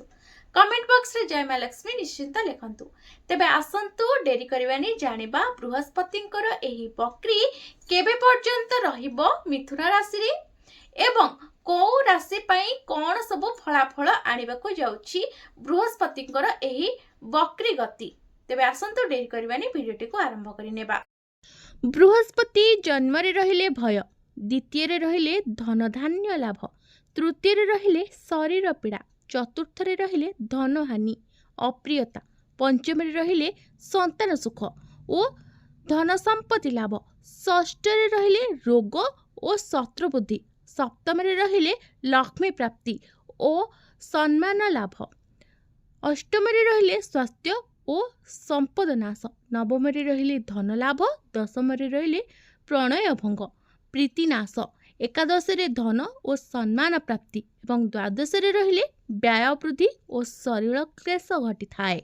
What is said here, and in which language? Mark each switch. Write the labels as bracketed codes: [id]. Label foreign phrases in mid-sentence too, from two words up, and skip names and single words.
[or] କମେଣ୍ଟ ବକ୍ସ ରେ ଜୟ ମା ଲକ୍ଷ୍ମୀ ନିଶ୍ଚିନ୍ତ ଲେଖନ୍ତୁ। ତେବେ ଆସନ୍ତୁ ଡେରି କରିବାନି ଜାଣିବା ବୃହସ୍ପତିଙ୍କର ଏହି ବକ୍ରୀ କେବେ ପର୍ଯ୍ୟନ୍ତ ରହିବ ମିଥୁନ ରାଶି ରେ ଏବଂ କେଉଁ ରାଶି ପାଇଁ କେଉଁ ସବୁ ଫଳାଫଳ ଆଣିବା କୁ ଯାଉଛି ବୃହସ୍ପତିଙ୍କର ଏହି ବକ୍ରୀ ଗତି। ତେବେ ଆସନ୍ତୁ ଡେରି କରିବାନି ଭିଡିଓଟି କୁ ଆରମ୍ଭ କରି ନେବା। ବୃହସ୍ପତି ଜନ୍ମ ରହିଲେ ଭୟ, ଦ୍ୱିତୀୟ ରହିଲେ ଧନ ଧାନ୍ୟ ଲାଭ, ତୃତୀୟ ରହିଲେ ଶରୀର ପୀଡ଼ା, ଚତୁର୍ଥ ରହିଲେ ଧନ ହାନି ଅପ୍ରିୟତା, ପଞ୍ଚମ ରହିଲେ ସନ୍ତାନ ସୁଖ ଓ ଧନ ସମ୍ପତ୍ତି ଲାଭ, ଷଷ୍ଠ ରହିଲେ ରୋଗ ଓ ଶତ୍ରୁ ବୃଦ୍ଧି, ସପ୍ତମ ରହିଲେ ଲକ୍ଷ୍ମୀ ପ୍ରାପ୍ତି ଓ ସମ୍ମାନ ଲାଭ, ଅଷ୍ଟମ ରହିଲେ ସ୍ୱାସ୍ଥ୍ୟ ଓ ସମ୍ପଦ ନାଶ, ନବମ ରହିଲେ ଧନ ଲାଭ, ଦଶମ ରହିଲେ ପ୍ରଣୟ ଭଙ୍ଗ ପ୍ରୀତି ନାଶ, ଏକାଦଶ ଧନ ଓ ସମ୍ମାନ ପ୍ରାପ୍ତି ଏବଂ ଦ୍ୱାଦଶ ରହିଲେ ବ୍ୟୟ ବୃଦ୍ଧି ଓ ଶରୀର କ୍ଲେଶ ଘଟିଥାଏ।